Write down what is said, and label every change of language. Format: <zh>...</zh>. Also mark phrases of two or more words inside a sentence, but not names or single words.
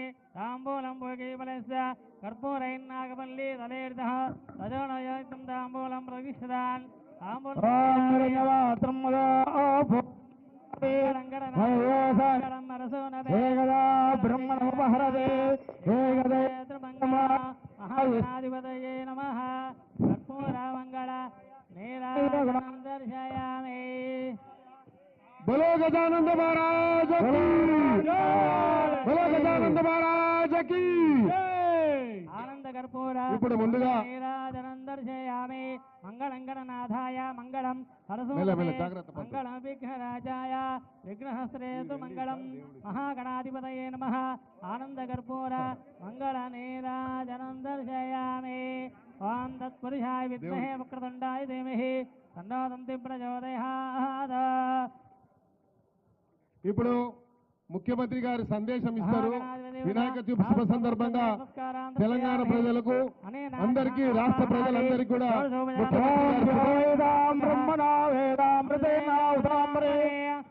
<sa>ताम्बूलं भोगीफलस्य कर्पूरैर्नागवल्ली तलेर्दः तजोनयुक्तं ताम्बूलं प्रविष्टवान् ब्रह्मणोपहरते महागणाधिपतये नमः। कर्पूरमङ्गल नीराजनं दर्शयामि।</sa> <hi>बोलो गजानंद महाराज की बोलो गजानंद महाराज की</hi> <sa>आनंद कर्पूर</sa> <te>ఇప్పుడు ముందుగా</te> <sa>नीराजनं दर्शयामि। मंगलं गणनाथाय मंगलं हरसुने मंगलं विघ्नराजाय विघ्नहस्तेतु मंगलं महागणाधिपतये नमः। आनंद कर्पूर मंगल नीराजनं दर्शयामि। ओम तत्पुरुषाय विद्महे वक्रतुण्डाय धीमहि तन्नो दन्ति प्रचोदयात्।</sa> <te>ఇప్పుడు ముఖ్యమంత్రి గారి సందేశం ఇస్తారు. వినాయక చవితి శుభ సందర్భంగా తెలంగాణ ప్రజలకు అందరికీ రాష్ట్ర ప్రజలందరికీ కూడా</te>